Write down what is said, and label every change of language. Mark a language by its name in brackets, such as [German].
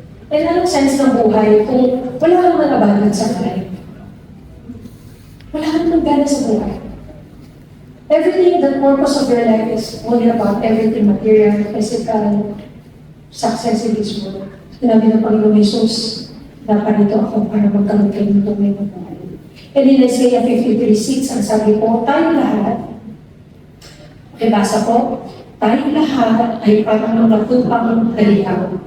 [Filipino] And anong [English] sense [Filipino] ng buhay kung wala kang manabalan sa [English] life? [Filipino] Wala kang nagana sa buhay. [English] Everything, the purpose of your life is only about everything material, physical, success in this world. [Filipino] Sinabi ng Panginoon Jesus, naparito ako para magkaroon kayo ng tunay na buhay. [English] And in [Filipino] Isaiah 53:6, ang sabi po, tayo lahat, basa po, tayo lahat ay parang mga tupang dalihaw.